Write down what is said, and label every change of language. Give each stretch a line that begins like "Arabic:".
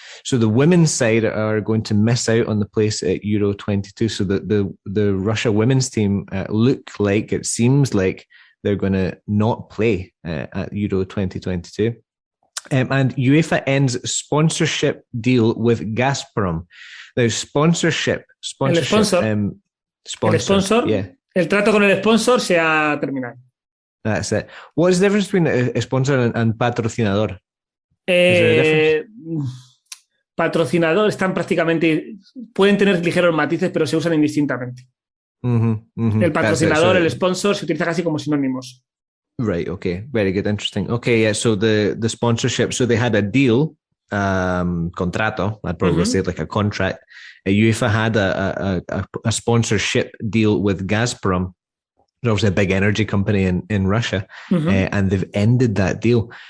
English: So the women's side are going to miss out on the place at Euro 22. So the Russia women's team it seems like they're going to not play at Euro 2022. And UEFA ends sponsorship deal with Gazprom. Now, sponsorship.
Spanish: El sponsor. El sponsor.
English: Yeah.
Spanish: El trato con el sponsor se ha terminado.
English: That's it. What is the difference between a sponsor and patrocinador? Is there a difference?
Spanish: Patrocinador están prácticamente, pueden tener ligeros matices, pero se usan indistintamente. El patrocinador, el sponsor, se utiliza casi como sinónimos.
English: Right, okay. Very good, interesting. Okay, yeah, so the sponsorship, so they had a deal, contrato, I'd probably say like a contract. UEFA had a sponsorship deal with Gazprom, obviously a big energy company in Russia, and they've ended that deal.